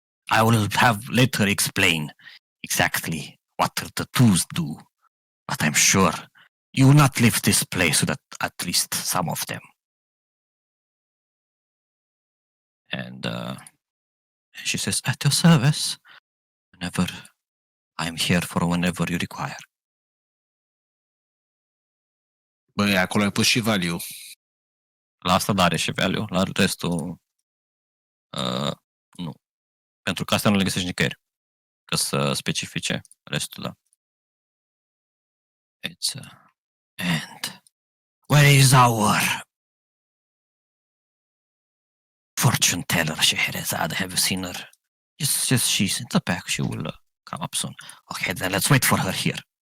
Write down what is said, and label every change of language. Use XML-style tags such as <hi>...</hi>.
<en>I will let her explain exactly what her tattoos do, but I'm sure you will not leave this place without at least some of them. And she says, at your service, whenever I'm here for whenever you require.</en> <ro>Băi, acolo ai pus și value. La asta are și value, la restul nu. Pentru că astea nu le găsești nicăieri. Că să specifice restul, da.</ro> <en>It's and where is our fortune teller, Scheherazade? Have you seen her? Just she's in the back. She will come up soon. Okay, then let's wait for her here.</en>